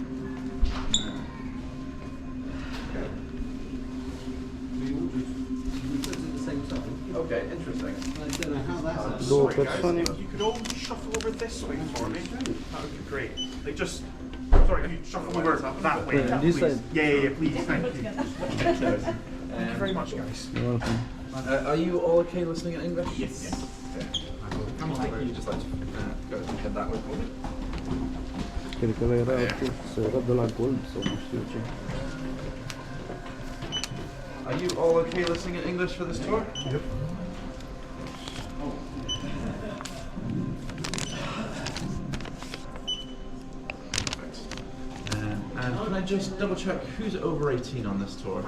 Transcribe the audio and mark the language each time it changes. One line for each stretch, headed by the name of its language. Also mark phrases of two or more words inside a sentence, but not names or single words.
English: Okay, interesting.
Romanian: Două persoane.
English: You could all shuffle over this way for me. That would be great. Like just, sorry, can you shuffle over that way? Yeah, this please? side. Yeah, please, thank you. Thank you very much, guys. You're welcome. Are you all okay listening in English? Yes. Come on, thank you. Just like to go head that way for me.
Romanian: Cred că ăla era, sau era de la Gold sau nu știu ce.
English: Are you all okay listening in English for this tour? Yep. And can I just double check who's over 18 on this tour?